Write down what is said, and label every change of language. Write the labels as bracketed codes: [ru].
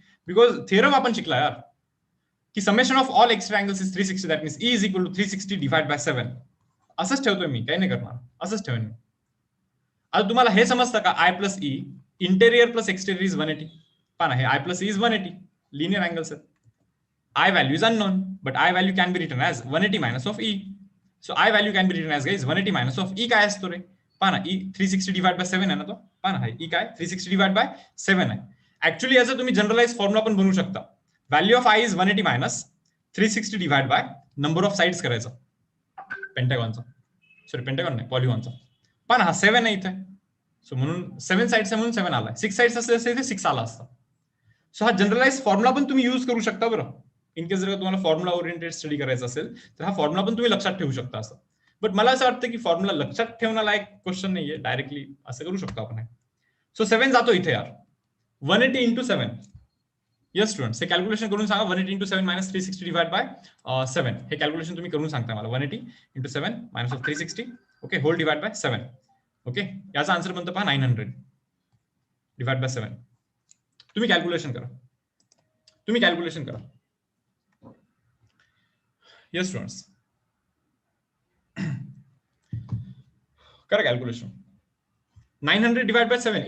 [mr] Because theorem आपण शिकला यार की [en] Summation of all exterior angles is 360. That means E is equal to 360 divide by 7. [mr] असंच ठेवतोय मी, काही नाही करणार, असंच ठेवेन मी. आता तुम्हाला हे समजतं का, [en] I plus E interior plus exterior is 180. [mr] पण आहे I plus E is 180 linear angles आहेत. [en] I value is unknown, but I value can be written as 180 minus of E. So I value can be written as guys 180 minus of E. [mr] काय असतो रे? पहा ना, E 360 divide by 7 आहे ना, तो पहा ना, ई काय 360 डिवाइड बाय 7 आहे. ऍक्च्युअली याचा तुम्ही जनरलाइज फॉर्म्युला पण बनवू शकता. [en] value of I is 180 minus 360 divide by number of sides [mr] करायचा पेंटागॉनचा, सॉरी पेंटागॉन नाही, पॉलिगॉनचा. पहा ना, हा 7 आहे इथे, सो म्हणून 7 साइड्स आहे म्हणून 7 आलाय. 6 साइड्स असले असते इथे 6 आला असता. सो हा जनरलाइज फॉर्म्युला पण तुम्ही युज करू शकता बरं. इन केस जर तुम्हाला फॉर्म्युला ओरिएंटेड स्टडी करायचा असेल तर हा फॉर्म्युला पण तुम्ही लक्षात ठेवू शकता असं. बट मला असं वाटतं की फॉर्म्युला लक्षात ठेवण्यालायक क्वेश्चन नाहीये, डायरेक्टली असं करू शकतो आपण. सो 7 जातो इथे यार, 180 इंटू 7. येस स्टुडंट्स, हे कॅल्क्युलेशन करून सांगा. 180 इंटू 7 मायनस 360 डिवाइड बाय 7. हे कॅल्क्युलेशन तुम्ही करून सांगता मला. 180 into 7 minus of 360, okay, hole divide by 7. Okay, याचा आन्सर बनतो पहा 900 डिवाइड बाय 7. तुम्ही कॅल्क्युलेशन करा, तुम्ही कॅल्क्युलेशन करा. येस स्टुडंट्स, करा कॅल्क्युलेशन. 900 divide by 7.